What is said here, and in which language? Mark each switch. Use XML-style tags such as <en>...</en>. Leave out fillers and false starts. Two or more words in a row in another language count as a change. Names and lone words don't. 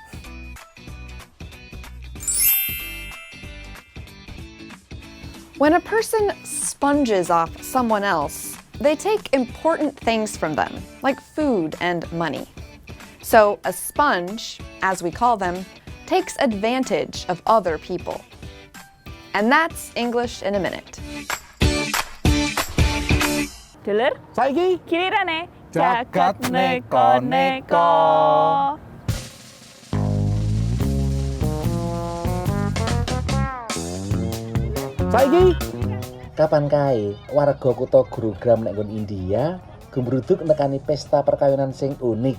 <en>When a person sponges off someone else, they take important things from them, like food and money. So a sponge, as we call them, takes advantage of other people. And that's English in a minute.</en> <jv>Dulur, saiki gilirane jagat neko-neko. Saiki kapan kae warga kutha Gurugram nek nggon India gembruduk nekani pesta perkawinan sing unik.</jv>